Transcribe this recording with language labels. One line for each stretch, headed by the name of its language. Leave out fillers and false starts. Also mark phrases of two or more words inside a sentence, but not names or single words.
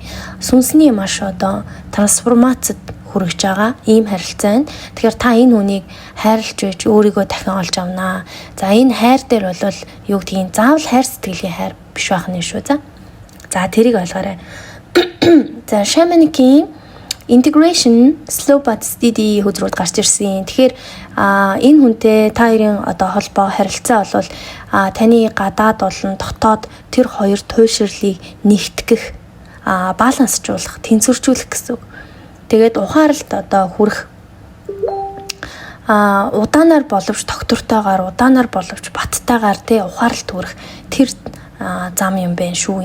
Mongolian: Сүнсний маш одоо трансформацид хүрэж байгаа ийм харилцаа байна. Тэгэхээр та энэ хүнийг хайрлж байж өөрийгөө дахин олж авнаа. За энэ хайр дээр бол юу гэдгийг заавал хайр сэтгэлийн хайр биш байх нь шүү. За тэрийг ойлгоорой. За
English: Shamanic-ийн integration slow but steady
Mongolian: хөзрүүд гарч ирсэн. Тэгэхээр энэ хүнтэй та хоёрын одоо холбоо харилцаа бол таны гадаад болон дотоод тэр хоёр туйлшрлыг нэгтгэх, балансжуулах, тэнцвэржүүлэх гэсэн үг. Тэгээд ухаарлт одоо хүрэх удаанаар боловч тогтвортойгоор, удаанаар боловч баттайгаар тий ухаарлт хүрэх тэр зам юм байна шүү.